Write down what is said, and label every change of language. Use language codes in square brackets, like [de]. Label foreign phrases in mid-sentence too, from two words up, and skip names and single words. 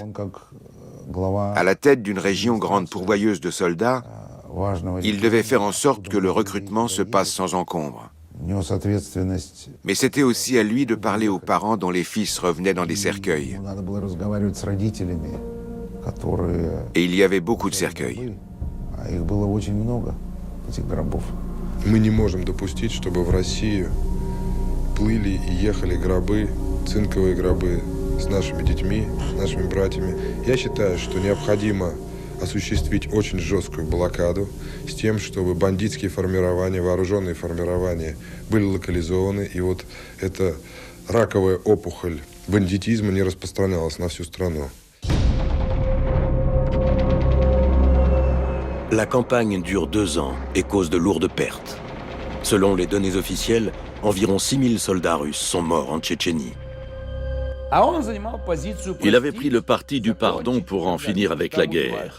[fr] À la tête d'une région grande pourvoyeuse de soldats, il devait faire en sorte que le recrutement se passe sans encombre. Mais c'était aussi à lui de parler aux parents dont les fils revenaient dans des cercueils. Et il y avait beaucoup de cercueils. [ru] Мы не можем допустить, чтобы в Россию плыли и ехали гробы, цинковые гробы с нашими детьми, с нашими братьями. Я считаю, что необходимо осуществить очень жесткую блокаду с тем, чтобы бандитские формирования, вооруженные формирования были локализованы, и вот эта раковая опухоль бандитизма не распространялась на всю страну. [fr] La campagne dure 2 ans et cause de lourdes pertes. Selon les données officielles, environ 6000 soldats russes sont morts en Tchétchénie. Il avait pris le parti du pardon pour en finir avec la guerre.